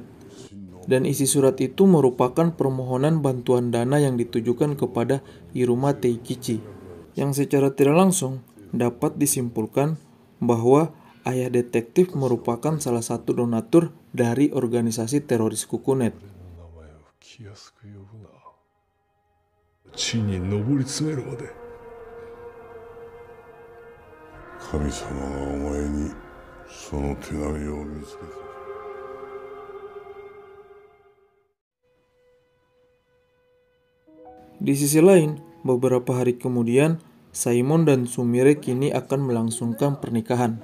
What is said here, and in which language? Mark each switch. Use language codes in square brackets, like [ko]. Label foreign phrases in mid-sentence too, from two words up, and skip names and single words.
[id] Dan isi surat itu merupakan permohonan bantuan dana yang ditujukan kepada Hiruma Teikichi, yang secara tidak langsung dapat disimpulkan bahwa ayah detektif merupakan salah satu donatur dari organisasi teroris Kukunet. [ja] 神様がお前にその手紙を見つけた。 [id] Di sisi lain, beberapa hari kemudian, Saimon dan Sumire kini akan melangsungkan pernikahan.